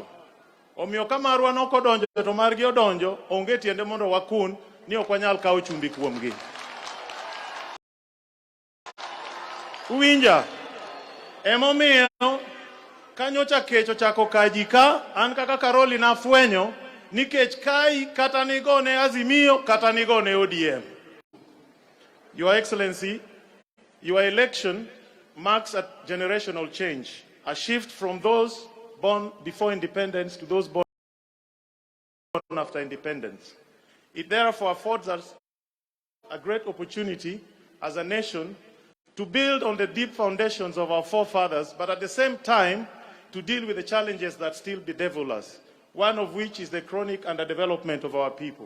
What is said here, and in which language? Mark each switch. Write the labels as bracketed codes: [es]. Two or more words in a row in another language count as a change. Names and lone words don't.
[luo] Omiyo ka marwa nokodonjo to margi odonjo, onge tiende mondo wakun ni ok wanyal kawo chumbi kuomgi. Uwinja, emomiyo kanyocha kech ochako kaji ka, an kaka Karoli nafwenyo, nikech kai kata nigone Azimio kata nigone ODM. [en] Your Excellency, your election marks a generational change, a shift from those born before independence to those born after independence. It therefore affords us a great opportunity as a nation to build on the deep foundations of our forefathers, but at the same time to deal with the challenges that still bedevil us, one of which is the chronic underdevelopment of our people.